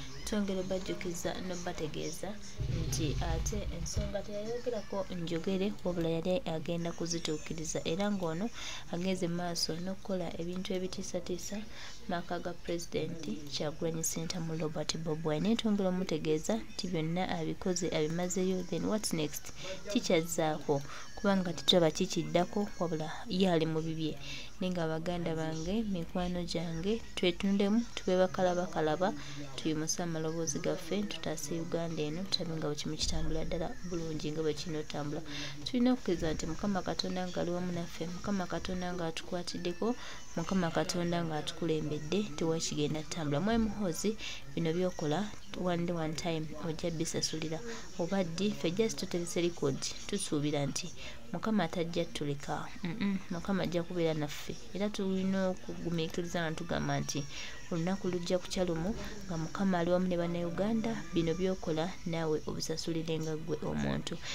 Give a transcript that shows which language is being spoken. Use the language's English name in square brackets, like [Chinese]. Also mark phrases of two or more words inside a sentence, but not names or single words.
[Ganda] Twongera obbajjukiza n'obbategeeza nti ate ensonga teyayogerako njogere, wabula yali agenda kuzituukiriza, era ng'ono agenze mu maaso n'okukola ebintu ebitiisatiisa maka ga Pulezidenti Kyagulanyi Ssentamu Robert Bob Wine. Naye twongera omutegeeza nti byonna abikoze, abimazeyo, [English] then what's next? [Ganda] Kikyazzaako? Kubanga tetulaba kikiddako, wabula ye ali mu bibye. Naye nga baganda bange, mikwano gyange, twetundemu, tube bakalabakalaba, tuyimuse amaloboozi gaffe, tutaase Uganda eno, tulabe nga bwe kimu kitambula ddala bulungi nga bwe kirina otambula. Tulina okukkiriza nti Mukama Katonda ng'ali wamu naffe, Mukama Katonda ng'atukwatiddeko, Mukama Katonda ng'atukulembedde, tewali kigenda kutambula. Mwami Muhoozi, bino by'okola, [English] one day, one time, [Ganda] ojja bisasulira. Oba ddi, ffe just tuterese record, tusuubira nti Mukama tajja tuleka. Mm-mm, Mukama ajja kubeera naffe. Era tulina okugumiikiriza nga tugamba nti olunaku lujja kukya lumu nga Mukama ali wamu ne Bannayuganda, bino by'okola naawe obisasulire nga ggwe omuntu.